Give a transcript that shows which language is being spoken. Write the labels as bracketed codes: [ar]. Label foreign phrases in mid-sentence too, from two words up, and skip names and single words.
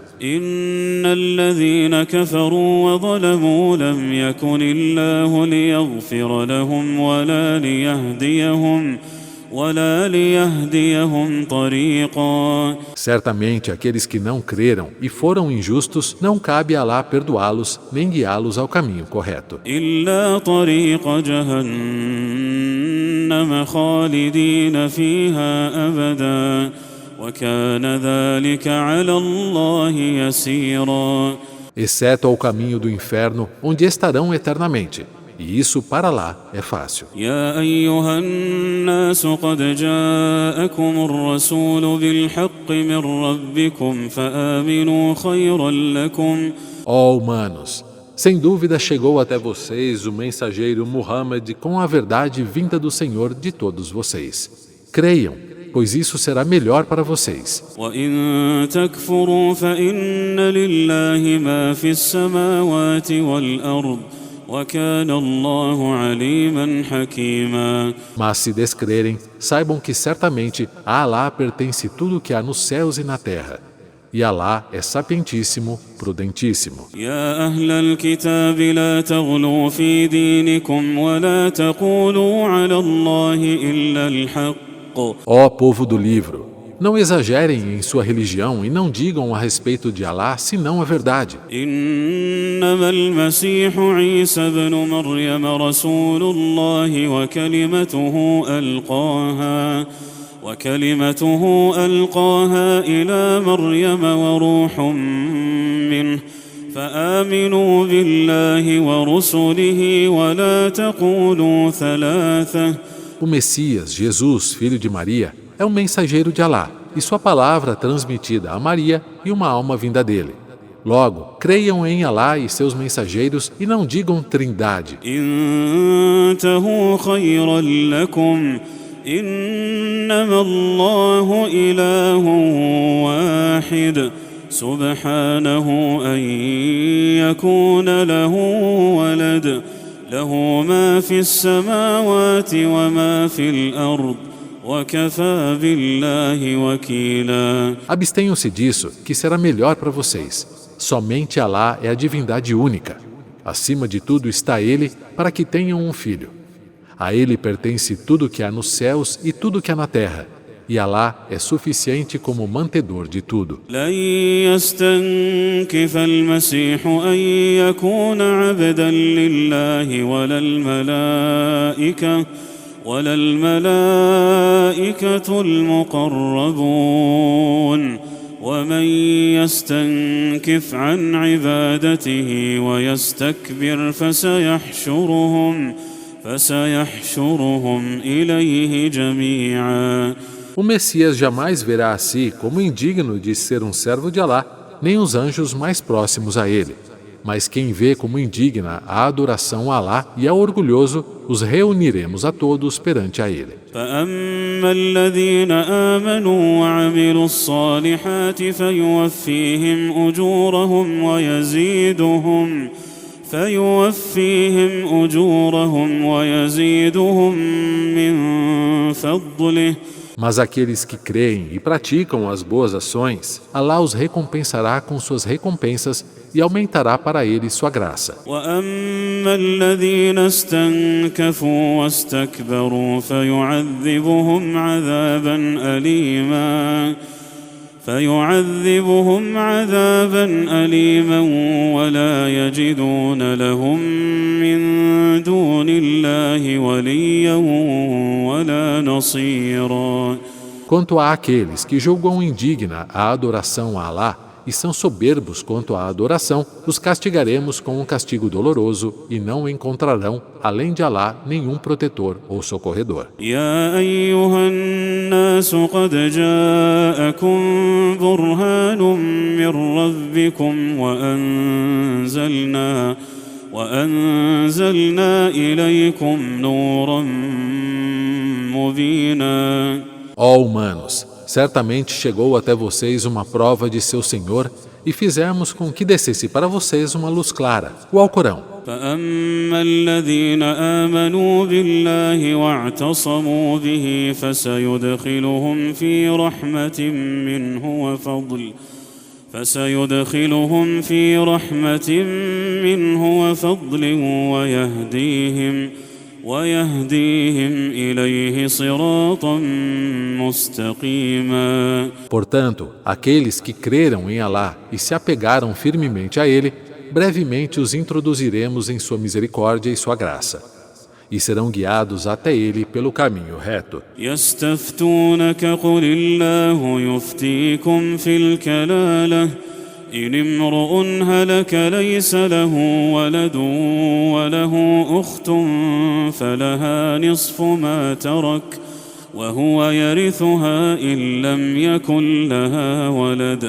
[ar] إن الذين كفروا وظلموا لم يكن الله ليغفر لهم ولا ليهديهم طريقا. [pt] Certamente, aqueles que não creram e foram injustos, não cabe a Alá perdoá-los nem guiá-los ao caminho correto. [ar] إلا طريق جهنم خالدين فيها أبدا وكان ذلك على الله يسيرا. [pt] Exceto ao caminho do inferno, onde estarão eternamente. E isso para lá é fácil. [ar] يا أيها الناس قد جاءكم الرسول بالحق من ربكم فآمنوا خيرا لكم. [pt] Ó humanos, sem dúvida chegou até vocês o mensageiro Muhammad com a verdade vinda do Senhor de todos vocês. Creiam, pois isso será melhor para vocês. [ar] وإن تكفروا فإن لله ما في السماوات والأرض وكان الله عليما حكيما. [pt] Mas se descrerem, saibam que certamente a Alá pertence tudo o que há nos céus e na terra. E Alá é sapientíssimo, prudentíssimo. [ar] يا أهل الكتاب لا تغلوا في دينكم ولا تقولوا على الله إلا الحق. [pt] Ó povo do livro, não exagerem em sua religião e não digam a respeito de Alá senão a verdade. [ar] إنما المسيح عيسى بن مريم رسول الله وكلمته ألقاها إلى مريم وروح منه فآمنوا بالله ورسله ولا تقولوا ثلاثة. [pt] O Messias, Jesus, filho de Maria, é um mensageiro de Alá, e sua palavra transmitida a Maria e uma alma vinda dele. Logo, creiam em Alá e seus mensageiros e não digam trindade. [ar] انتهوا خيرا لكم إنما الله إله واحد سبحانه أن يكون له ولد له ما في السماوات وما في الأرض وكفى بالله وكيلا. [pt] Abstenham-se disso, que será melhor para vocês. Somente Alá é a divindade única. Acima de tudo está Ele, para que tenham um filho. A Ele pertence tudo que há nos céus e tudo que há na terra. E Alá é suficiente como mantedor de tudo. [ar] لن يستنكف المسيح أن يكون عبدا لله ولا الملائكة المقربون ومن يستنكف عن عبادته ويستكبر فسيحشرهم إليه جميعا. [pt] O Messias jamais verá a si como indigno de ser um servo de Alá, nem os anjos mais próximos a ele. Mas quem vê como indigna a adoração a Alá e ao orgulhoso, os reuniremos a todos perante a ele. [ar] فأما الذين آمنوا وعملوا الصالحات فيوفيهم أجورهم ويزيدهم من فضله. [pt] Mas aqueles que creem e praticam as boas ações, Alá os recompensará com suas recompensas e aumentará para eles sua graça. [ar] وأما الذين استنكفوا واستكبروا فيعذبهم عذابا أليما ولا يجدون لهم من دون الله وليا ولا نصيرا. [pt] Quanto a aqueles que julgam indigna a adoração a Alá e são soberbos quanto à adoração, os castigaremos com um castigo doloroso e não encontrarão, além de Alá, nenhum protetor ou socorredor. [ar] يا أيها الناس قد جاءكم برهان من ربكم وأنزلنا إليكم نورا مبينا. [pt] Ó humanos, certamente chegou até vocês uma prova de seu Senhor e fizemos com que descesse para vocês uma luz clara, o Alcorão. [ar] فأما الذين آمنوا بالله واعتصموا به فسيدخلهم في رحمة منه وفضل ويهديهم إليه صراطا مستقيما. [pt] Portanto, aqueles que creram em Alá e se apegaram firmemente a Ele, brevemente os introduziremos em sua misericórdia e sua graça, e serão guiados até Ele pelo caminho reto. [ar] يستفتونك قل الله يفتيكم في الكلالة إن امرؤ هلك ليس له ولد وله أخت فلها نصف ما ترك وهو يرثها إن لم يكن لها ولد.